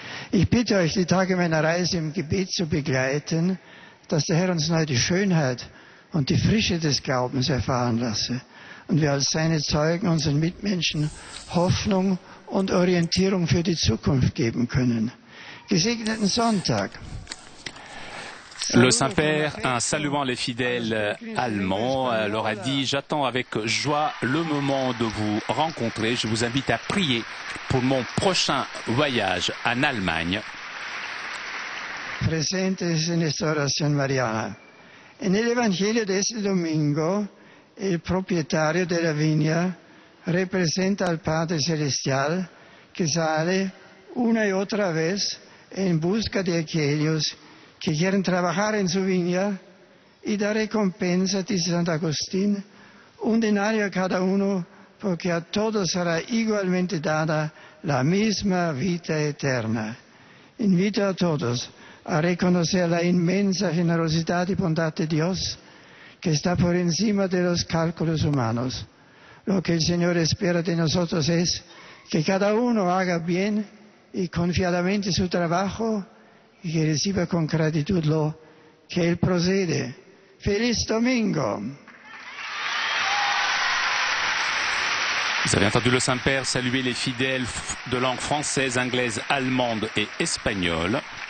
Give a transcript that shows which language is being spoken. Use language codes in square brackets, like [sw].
[de] Ich bitte euch, die Tage meiner Reise im Gebet zu begleiten, dass der Herr uns neu die Schönheit und die Frische des Glaubens erfahren lasse und wir als seine Zeugen unseren Mitmenschen Hoffnung und Orientierung für die Zukunft geben können. Gesegneten Sonntag! [fr] Le Saint-Père, en saluant les fidèles allemands, leur a dit « J'attends avec joie le moment de vous rencontrer. Je vous invite à prier pour mon prochain voyage en Allemagne. » [es] Presentes en esta oración mariana. En el Evangelio de este domingo, el propietario de la viña representa al Padre Celestial que sale una y otra vez en busca de aquellos que quieren trabajar en su viña y da recompensa, dice Santo Agustín, un denario a cada uno, porque a todos será igualmente dada la misma vida eterna. Invito a todos a reconocer la inmensa generosidad y bondad de Dios, que está por encima de los cálculos humanos. Lo que el Señor espera de nosotros es que cada uno haga bien y confiadamente su trabajo y que reciba con gratitud lo que Él procede. ¡Feliz Domingo! [fr] Vous avez entendu le Saint-Père saluer les fidèles de langue française, anglaise, allemande et espagnole.